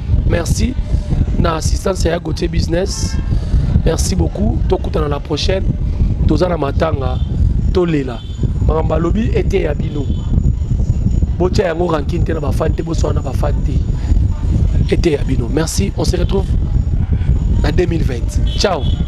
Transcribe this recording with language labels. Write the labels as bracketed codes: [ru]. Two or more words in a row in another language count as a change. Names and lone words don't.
[fr] Merci. [ln] Na assistance ya Gauthier Business. [fr] Merci beaucoup. [ln] Tokutana [fr] la prochaine. [ln] Toza na matanga. Tolela. Makambo alobi ete ya bino. Botia yango ranking te na bafan te, boswana na bafan te. Ete ya bino. Merci. [fr] On se retrouve en deux mille vingt. Ciao.